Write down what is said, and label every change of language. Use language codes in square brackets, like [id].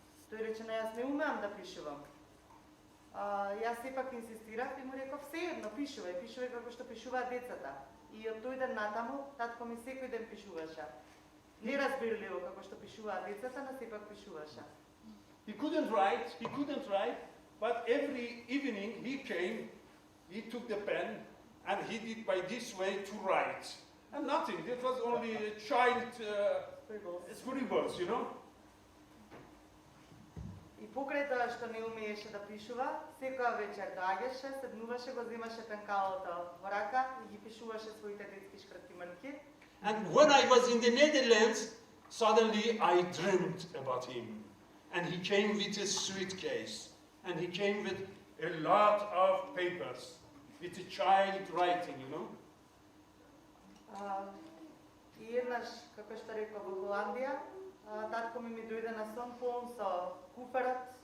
[mk] Тој рече, јас не умеам да пишувам. Јас сепак инсистирав и му реков, sejedno пишувај како што пишуваат децата. И од тој ден натаму, татко ми секој ден пишуваше. Неразбирливо како што пишуваат децата, но сепак пишуваше. [en] He couldn't write, but every evening he came, he took the pen, and he did by this way to write. And nothing, it was only a child scribbles, you know. [mk] И покрај тоа што не умееше да пишува, секоја вечер доаѓаше, седнуваше, го земаше пенкалото во рака и ги пишуваше своите детски шкратимарки. [en] And when I was in the Netherlands, suddenly I dreamed about him. And he came with a suitcase. And he came with a lot of papers. With a child writing, you know. [mk] И еднаш, како што реков во Холандија, татко ми дојде на сон полн со куфарот.